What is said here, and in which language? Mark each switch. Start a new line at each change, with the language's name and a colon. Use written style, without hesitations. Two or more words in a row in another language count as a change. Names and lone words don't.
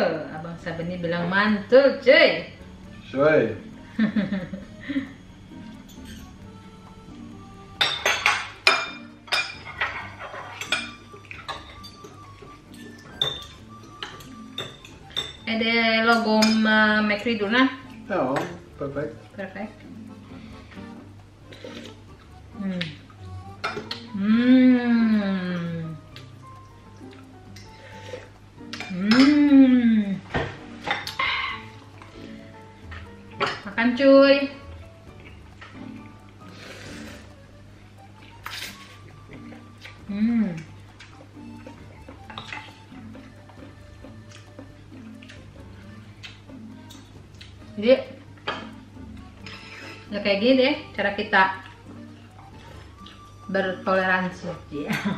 Indonesian: Abang Sabeni bilang mantul, cuy. Cuy.
Swedish: Är det lagom med kryddorna? Ja, perfekt. Perfekt.
Indonesian: Makan cuy. Jadi ya kayak gini deh cara kita bertoleransi ya.